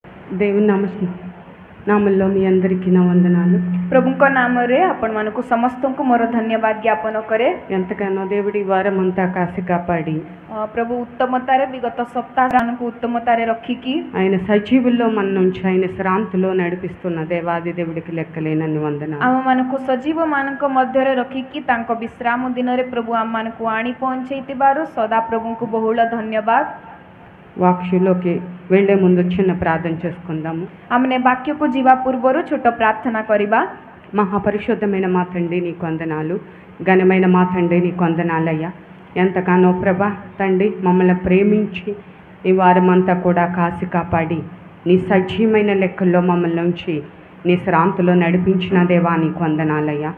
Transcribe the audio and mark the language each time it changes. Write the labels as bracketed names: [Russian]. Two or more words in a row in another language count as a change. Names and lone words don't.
[Telugu] దేవుని నామంలో మీ అందరికీ నా వందనాలు. [Odia] प्रभुଙ୍କ नामରେ ଆପଣମାନଙ୍କୁ ସମସ୍ତଙ୍କୁ ମୋର ଧନ୍ୟବାଦ ଜ୍ଞାପନ କରେ। [Telugu] ఎంతగానో దేవుడి వారం అంతా కాసి కాపాడి [Odia] ପ୍ରଭୁ ଉତ୍ତମତାରେ ବିଗତ ସପ୍ତାହମାନଙ୍କୁ ଉତ୍ତମତାରେ ରଖିକି [Telugu] ఆయన సజీవుల్లో మన నుంచి ఆయన శ్రాంతిలో నడిపిస్తున్న దేవాది దేవుడికి లెక్కలేనన్ని వందనాలు। [Odia] ଆମମାନଙ୍କୁ ସଜୀବମାନଙ୍କ ମଧ୍ୟରେ ରଖିକି ତାଙ୍କ ବିଶ୍ରାମ ଦିନରେ ପ୍ରଭୁ ଆମମାନଙ୍କୁ ଆଣି ପହଞ୍ଚେଇଥିବାରୁ ସଦା ପ୍ରଭୁଙ୍କୁ ବହୁଳ ଧନ୍ୟବାଦ। [Telugu] వాక్యలోకి వెళ్లే ముందు చిన్న ప్రార్థన చేసుకుందాము। [Odia] ଆମେ ବାକ୍ୟକୁ ଯିବା ପୂର୍ବରୁ ଛୋଟ ପ୍ରାର୍ଥନା କରିବା। [Telugu] మహాపరిశుద్ధమైన మా తండ్రి నీకు వందనాలు, ఘనమైన మా తండ్రి నీకు వందనాలయ్యా। ఎంతగానో ప్రభా తండ్రి మమ్మల్ని ప్రేమించి ఈ వారమంతా కూడా కాసి కాపాడి నీ సజీవమైన లెక్కల్లో మమ్మల్ని ఉంచి నీ శ్రాంతిలో నడిపించిన దేవా నీకు వందనాలయ్యా।